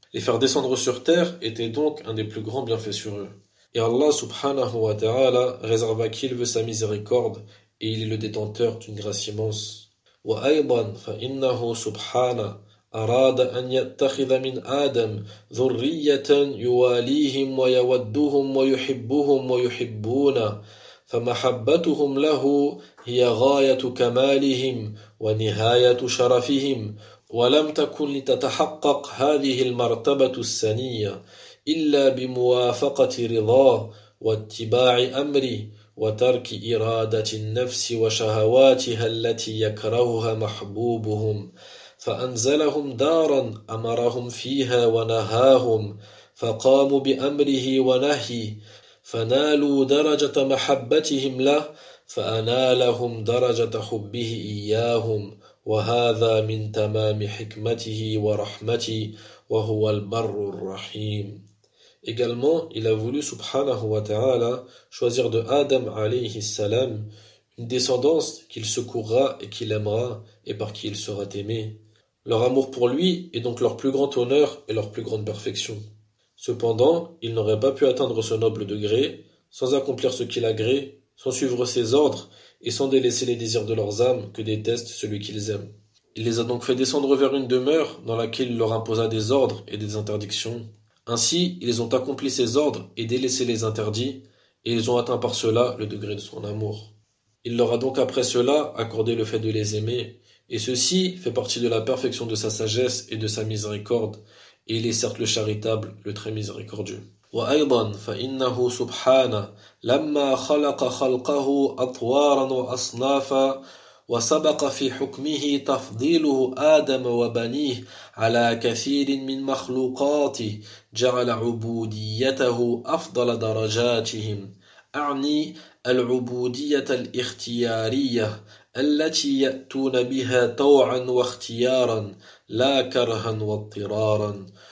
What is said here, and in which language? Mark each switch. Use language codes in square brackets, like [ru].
[fr] Les faire descendre sur terre était donc un des plus grands bienfaits sur eux. Et Allah subhanahu wa ta'ala réserve à qui il veut sa miséricorde et il est le détenteur d'une grâce immense. [ar] وأيضا فإنه سبحانه أراد أن يتخذ من آدم ذرية يواليهم ويودهم ويحبهم ويحبونه فمحبتهم له هي غاية كمالهم ونهاية شرفهم ولم تكن لتتحقق هذه المرتبة السنية إلا بموافقة رضاه واتباع أمري وترك إرادة النفس وشهواتها التي يكرهها محبوبهم فأنزلهم دارا أمرهم فيها ونهاهم فقاموا بأمره ونهي فنالوا درجة محبتهم له فأنالهم درجة حبه إياهم وهذا من تمام حكمته ورحمته وهو البر الرحيم. [fr] Également, il a voulu, subhanahu wa ta'ala, choisir de Adam alayhi salam une descendance qu'il secourra et qu'il aimera et par qui il sera aimé. Leur amour pour lui est donc leur plus grand honneur et leur plus grande perfection. Cependant, il n'aurait pas pu atteindre ce noble degré sans accomplir ce qu'il agrée, sans suivre ses ordres et sans délaisser les désirs de leurs âmes que détestent celui qu'ils aiment. Il les a donc fait descendre vers une demeure dans laquelle il leur imposa des ordres et des interdictions. Ainsi, ils ont accompli ses ordres et délaissé les interdits, et ils ont atteint par cela le degré de son amour. Il leur a donc après cela accordé le fait de les aimer, et ceci fait partie de la perfection de sa sagesse et de sa miséricorde, et il est certes le charitable, le très miséricordieux. [ar] وأيضا فإنه سبحانه لما خلق خلقه أطوارا وأصنافا وسبق في حكمه تفضيله آدم وبنيه على كثير من مخلوقاته جعل عبوديته أفضل درجاتهم أعني العبودية الاختيارية التي يأتون بها طوعا واختيارا لا كرها واضطرارا